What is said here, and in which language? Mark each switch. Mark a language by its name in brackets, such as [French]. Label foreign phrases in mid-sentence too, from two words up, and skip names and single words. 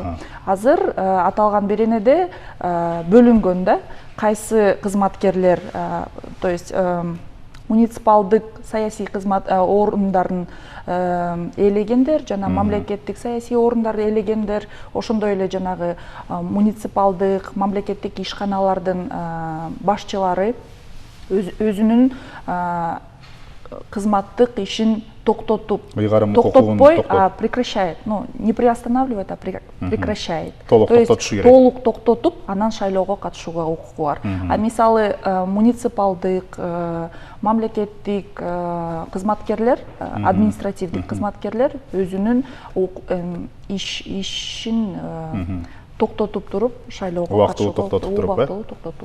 [Kyrgyz] Азыр аталган беренеде бөлүнгөн да, кайсы кызматкерлер, [Russian] то есть [Kyrgyz] муниципалдык саясий кызмат орундарын ээлегендер жана мамлекеттик саясий орундарды ээлегендер, ошондой эле жанагы муниципалдык мамлекеттик ишканалардын башчылары өзүнүн кызматтык ишин токтотпой, [Russian] прекращает. Ну, не приостанавливает, а прекращает. [Kyrgyz] То есть толук токтотуп, анан шайлоого катышууга укугу бар. А мисалы муниципалдык, мамлекеттик кызматкерлер, административдик кызматкерлер өзүнүн ишин токтотуп туруп шайлоого катышууга